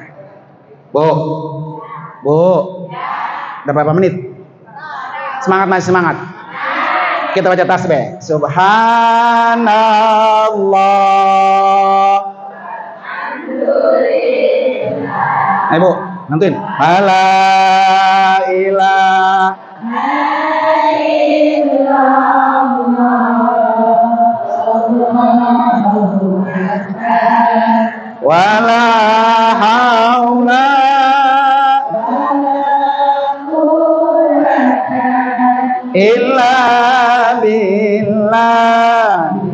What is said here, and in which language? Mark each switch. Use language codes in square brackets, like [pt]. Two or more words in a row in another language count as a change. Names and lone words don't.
[id] Bu, udah berapa menit? Semangat, masih semangat. Kita baca tasbih. Subhanallah. Ayo, Bu, nantuin. [ar] لا إله ولا حول إلا بالله.